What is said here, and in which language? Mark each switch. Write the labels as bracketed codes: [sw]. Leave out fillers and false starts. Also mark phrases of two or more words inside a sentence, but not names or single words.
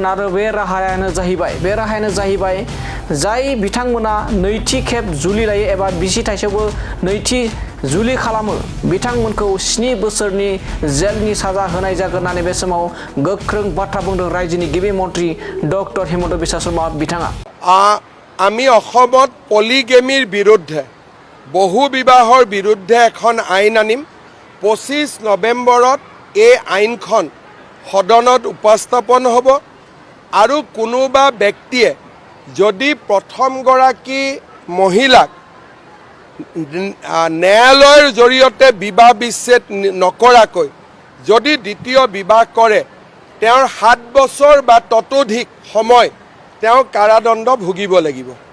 [brx] आरो बे राहायानो जाहैबाय जाय बिथांमोना नैथि खेब जुलि लायो एबा बिसि थासेयावबो नैथि जुलि खालामो बिथांमोनखौ 7 बोसोरनि जेलनि साजा होनाय जागोन होननानै बे समाव गोख्रों बाथ्रा बुंदों रायजोनि गिबि मन्त्रि डक्टर हिमन्त बिश्व शर्मा बिथाङा। [as] আমি অসমত পলিগেমিৰ বিৰুদ্ধে বহু বিবাহৰ বিৰুদ্ধে এখন আইন আনিম। 25 নৱেম্বৰত এই আইনখন সদনত উপস্থাপন হ'ব আৰু কোনোবা ব্যক্তিয়ে যদি প্ৰথমগৰাকী মহিলাক ন্যায়ালয়ৰ জৰিয়তে বিবাহ বিচ্ছেদ নকৰাকৈ যদি দ্বিতীয় বিবাহ কৰে তেওঁৰ 7 বছৰ বা ততোধিক সময় তেওঁ কাৰাদণ্ড ভুগিব লাগিব।